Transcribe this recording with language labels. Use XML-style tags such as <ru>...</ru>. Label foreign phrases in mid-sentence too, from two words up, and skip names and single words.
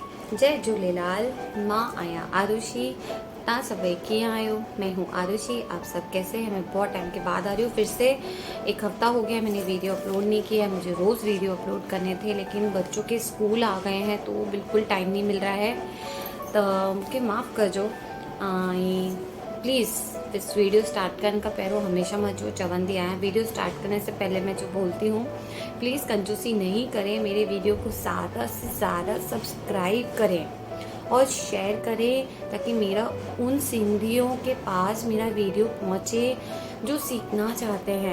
<sd>जय झूलेलाल। मां आहियां आरुषि। तव्हां सभई कीअं आहियो?</sd> <hi>मैं हूँ आरुषि। आप सब कैसे हैं? मैं बहुत टाइम के बाद आ रही हूँ फिर से। एक हफ्ता हो गया मैंने</hi> <en>video upload</en> <hi>नहीं किया। मुझे रोज़</hi> <en>video upload</en> <hi>करने थे, लेकिन बच्चों के स्कूल आ गए हैं तो बिल्कुल टाइम नहीं मिल रहा है।</hi> <sd>तो मूंखे माफ़ कजो। प्लीज़ इस</sd> <en>video start</en> <sd>करण का पहिरों हमेशा मां जो चवंदी आहियां,</sd> <en>video start</en> <hi>करने से पहले मैं जो बोलती हूँ, प्लीज़ कंजूसी नहीं करें। मेरे वीडियो को ज़्यादा से ज़्यादा सब्सक्राइब करें और शेयर करें, ताकि मेरा उन सिंधियों के पास मेरा वीडियो पहुँचे जो सीखना चाहते हैं।</hi>